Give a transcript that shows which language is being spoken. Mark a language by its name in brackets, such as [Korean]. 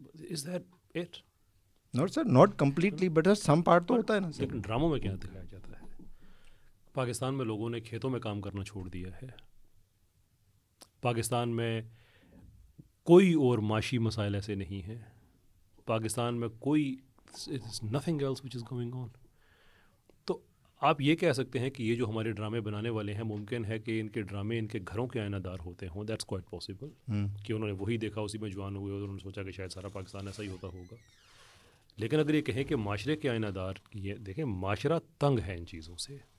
[English] Is that it? Not sir, not completely, but some part [Urdu] تو ہوتا ہے نا سر. لیکن ڈراموں میں کیا دکھایا جاتا ہے؟ پاکستان میں لوگوں نے کھیتوں میں کام کرنا چھوڑ دیا ہے. پاکستان میں کوئی اور معاشی مسائل ایسے نہیں ہیں. پاکستان میں کوئی [English] nothing else which is going on. [Urdu] تو آپ یہ کہہ سکتے ہیں کہ یہ جو ہمارے ڈرامے بنانے والے ہیں ممکن ہے کہ ان کے ڈرامے ان کے گھروں کے آئینہ دار ہوتے ہوں. [English] that's quite possible [Urdu] کہ انہوں نے وہی دیکھا, اسی میں جوان ہوئے اور انہوں نے سوچا کہ شاید سارا پاکستان ایسا ہی ہوتا ہوگا. لیکن اگر یہ کہیں کہ معاشرے کے آئینہ دار, یہ دیکھیں معاشرہ تنگ ہے ان چیزوں سے.